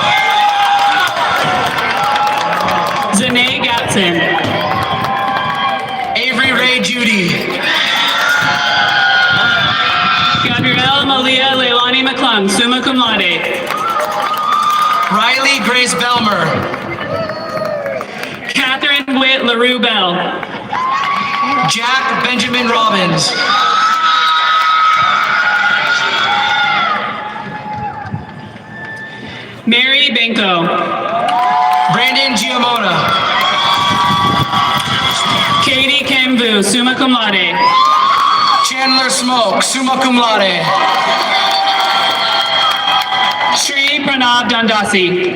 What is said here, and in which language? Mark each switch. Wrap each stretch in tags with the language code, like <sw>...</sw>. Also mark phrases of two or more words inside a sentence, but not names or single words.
<en>Zanae Gatson. Avery Ray Judy. Gabrielle Malia Leilani McClung,</en> <la>summa cum laude.</la> <en>Riley Grace Belmer. Catherine Witt LaRue Bell. Jack Benjamin Robbins. Mary Benko. Brandon Giamona. Katie Kemvu,</en> <la>summa cum laude.</la> <en>Chandler Smoke,</en> <la>summa cum laude.</la> <en>Shri Pranav Dandasi.</en>